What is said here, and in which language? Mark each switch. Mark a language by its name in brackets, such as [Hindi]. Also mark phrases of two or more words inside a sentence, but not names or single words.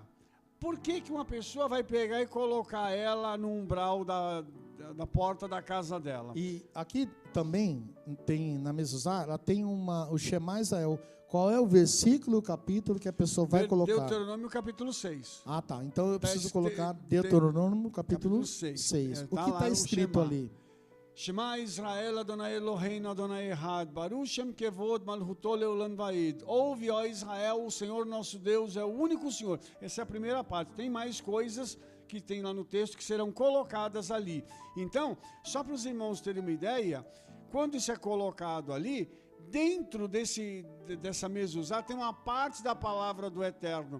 [Portuguese] Por que uma pessoa vai pegar e colocar ela no umbral da porta da casa dela? E aqui também tem, na mezuzá, ela tem o Shema Israel. Qual é o versículo, o capítulo que a pessoa vai colocar? Deuteronômio capítulo 6. Ah, tá. Então eu preciso Tá, colocar Deuteronômio capítulo 6. 6. O que está escrito Shema. ali? [Hebrew] שמע ישראל אדוני אלהינו אדוני אחד, ברוך שם כבוד מלכותו לעולם ועד. [Portuguese] Ouve, ó Israel, o Senhor nosso Deus é o único Senhor. Essa é a primeira parte. Tem mais coisas que tem lá no texto que serão colocadas ali. Então, só para os irmãos terem uma ideia, quando isso é colocado ali, dentro dessa mezuzá tem uma parte da palavra do Eterno.